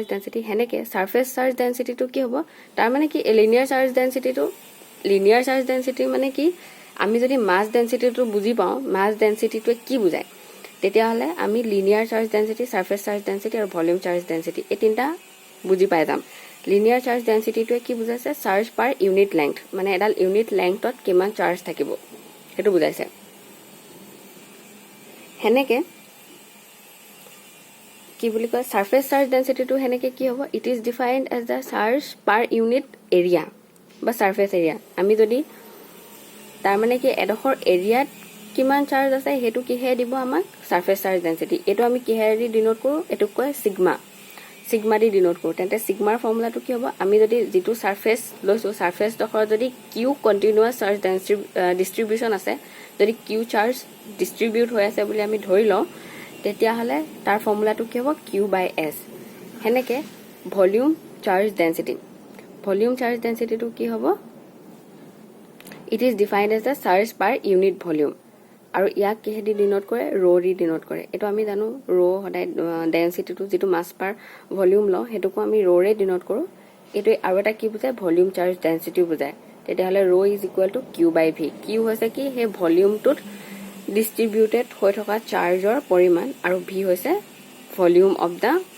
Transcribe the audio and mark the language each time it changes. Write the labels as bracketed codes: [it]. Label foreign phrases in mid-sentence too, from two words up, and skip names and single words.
[as] ডেনচিটি সেনেকৈ ছাৰ্ফেচ চাৰ্জ ডেনচিটিটো কি হ'ব তাৰমানে কি [en] linear charge density [as] মানে কি আমি যদি মাছ ডেনচিটিটো বুজি পাওঁ মাছ ডেনচিটিটোৱে কি বুজায় তেতিয়াহ'লে আমি [en] linear charge density surface charge density [as] আৰু [en] volume charge density [as] এই তিনিটা বুজি পাই যাম লিনিয়াৰ চাৰ্জ ডেনচিটিটোৱে কি বুজাইছে [en] charge per unit length [as] মানে এডাল ইউনিট লেংথত কিমান চাৰ্জ থাকিব সেইটো বুজাইছে সেনেকৈ কি বুলি কয় ছাৰ্ফেচ চাৰ্জ ডেনচিটিটো সেনেকৈ কি হ'ব [en] it is defined as the charge per unit area [as] বা [en] surface area [as] আমি যদি তাৰমানে কি এডোখৰ এৰিয়াত কিমান চাৰ্জ আছে সেইটো কিহেৰে দিব আমাক [en] surface charge density [as] এইটো আমি কিহেৰে দি ডিনোট কৰোঁ এইটোক কয় চিগমা দি ডিনোট কৰোঁ তেন্তে চিগমাৰ ফৰ্মুলাটো কি হ'ব আমি যদি যিটো ছাৰ্ফেচ লৈছোঁ ছাৰ্ফেচডোখৰ যদি কিউ [en] continuous charge distribution [as] আছে যদি কিউ চাৰ্জ ডিষ্ট্ৰিবিউট হৈ আছে বুলি আমি ধৰি লওঁ তেতিয়াহ'লে তাৰ ফৰ্মুলাটো কি হ'ব [en] q by s [as] সেনেকৈ ভলিউম চাৰ্জ ডেনচিটিটো কি হ'ব [en] it is defined as the charge per unit volume [as] আৰু ইয়াক কিহেদি ডিনোট কৰে ৰ' দি ডিনোট কৰে এইটো আমি জানো ৰ' সদায় ডেনচিটিটো যিটো [en] mass per volume [as] লওঁ সেইটোকো আমি ৰ'ৰে ডিনোট কৰোঁ এইটো আৰু এটা কি বুজায় [en] volume charge density [as] বুজায় তেতিয়াহ'লে [en] rho is equal to q by v [as] কিউ হৈছে কি সেই ভলিউমটোত ডিষ্ট্ৰিবিউটেড হৈ থকা চাৰ্জৰ পৰিমাণ আৰু ভি হৈছে [en] volume of the